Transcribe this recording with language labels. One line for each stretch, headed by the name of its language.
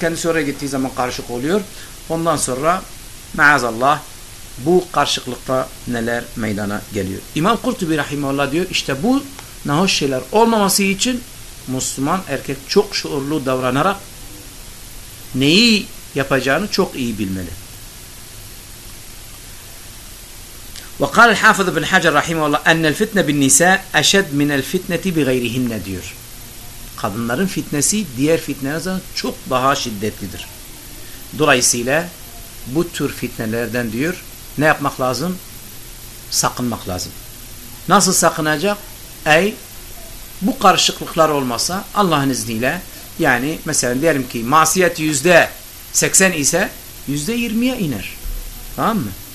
Turkish: Kendisi oraya gittiği zaman karışık oluyor. Ondan sonra maazallah bu karşılıklıkta neler meydana geliyor. İmam Kurtubi Rahimahullah diyor işte bu nahoş şeyler olmaması için Müslüman erkek çok şuurlu davranarak neyi yapacağını çok iyi bilmeli.
Arabic: وقال الحافظ بن حجر رحمه الله أن الفتنة بالنساء أشد من الفتنة بغيرهن
Turkish: diyor. Kadınların fitnesi diğer fitnelerden çok daha şiddetlidir. Dolayısıyla bu tür fitnelerden diyor ne yapmak lazım? Sakınmak lazım. Nasıl sakınacak? Ey bu karışıklıklar olmasa Allah'ın izniyle yani mesela diyelim ki masiyet %80 ise %20'ye iner. Tamam mı?